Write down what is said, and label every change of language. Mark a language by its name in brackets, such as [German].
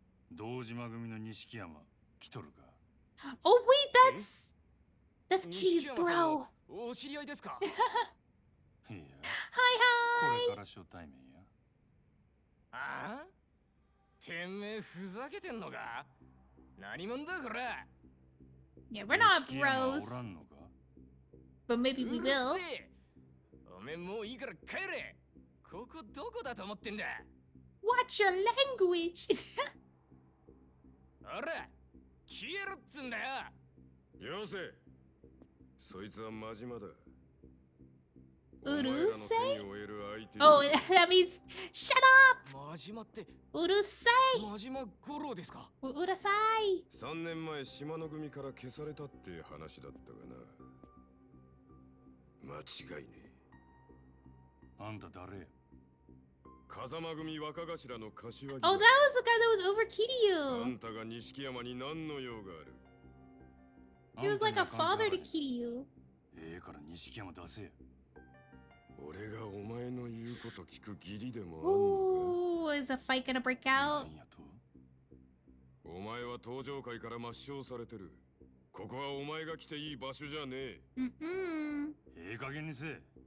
[Japanese] 堂島組の錦山来とるか。 [English] Oh wait, that's Kitty's bro. [Japanese] お知り合いですか？いや。 [English] Hi hi. [Japanese] これから初対面や。ああ？てめえふざけてんのか？何者だこれ？ [English] Yeah, we're not bros. But maybe we will. [Japanese] おめえもういいから帰れ。ここどこだと思ってんだ？ [English] Watch your language. [Japanese] ほら、消えろっつんだよ。よせ。そいつは真島だ。 [English] Urusei? Oh, that means shut up! [Japanese] 真島って Urusei! 真島五郎ですか？ Urusei! 3年前島の組から消されたって話だったがな。間違いねえ。あんた誰や？風間組若頭の柏木。 [English] Oh, that was the guy that was over Kiryu. [Japanese] あんたが錦山に何の用がある？ [English] He was like a father to Kiryu. [Japanese] から錦山出せや。俺がお前の言うこと聞く義理でもあんのか？ [English] Ooh, is a fight gonna break out? [Japanese] お前は登場界から抹消されてる。ここはお前が来ていい場所じゃねえ。ええ加減にせえ。